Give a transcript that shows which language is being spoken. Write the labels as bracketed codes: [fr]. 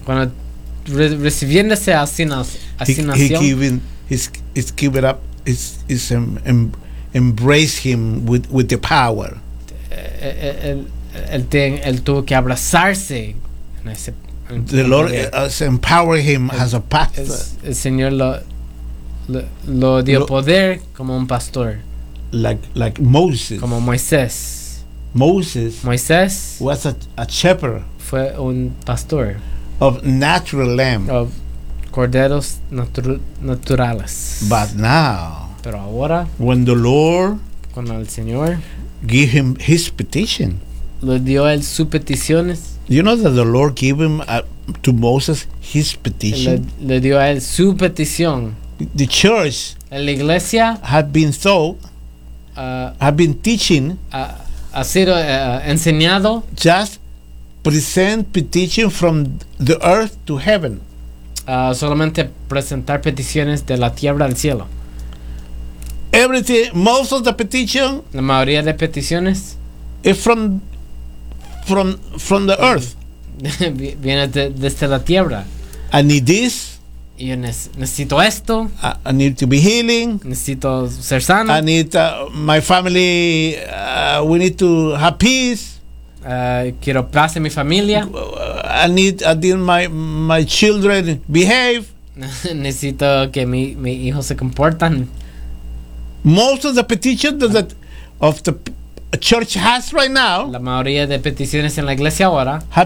[es] cuando recibiendo esa asignación, [en] embraced him with the power. [es] Él tuvo que abrazarse. [en] The Lord has empowered him as a pastor. [es] El Señor lo dio poder como un pastor. [en] Like Moses. [es] Como Moisés. [en] Moses was a shepherd. [es] Fue un pastor. [en] Of natural lamb. [es] Of corderos naturales. [en] But now. [es] Pero ahora. [en] When the Lord. [es] Cuando el Señor. [en] Give him his petition. [es] Le dio él sus peticiones. [en] You know that the Lord gave him to Moses his petition. [es] Le dio a él su petición. [en] The church, [es] la iglesia, ha sido enseñado. [en] Just present petition from the earth to heaven. [es] Solamente presentar peticiones de la tierra al cielo. [en] Everything, most of the petition, [es] la mayoría de peticiones, [en] is from the earth. [es] Viene desde la tierra. [en] I need this. [es] Yo necesito esto. [en] I need to be healing. [es] Necesito ser sano. [en] I need my family. We need to have peace. [es] Quiero paz en mi familia. [en] I need my children behave. [es] Necesito que mi hijo se comportan. [en] Most of the petitions that of the church has right now. [es] La mayoría de peticiones en la iglesia ahora.